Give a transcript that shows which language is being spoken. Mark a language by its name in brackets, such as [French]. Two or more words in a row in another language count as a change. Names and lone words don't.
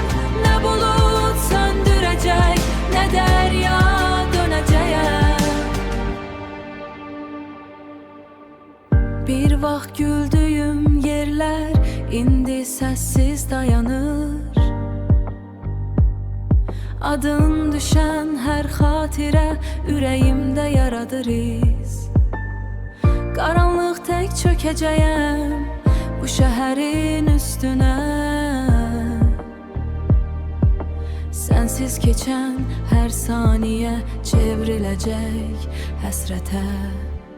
[Turkish] Ne bulut söndürecek, ne derya döneceğim. [Azerbaijani] Bir vaxt güldüyüm yerler indi sessiz dayanır. Adın düşen her xatirə ürəyimdə yaradır iz. Qaranlıq tək çökəcəyəm bu şəhərin üstünə. Sensiz keçən hər saniyə çevriləcək həsrətə.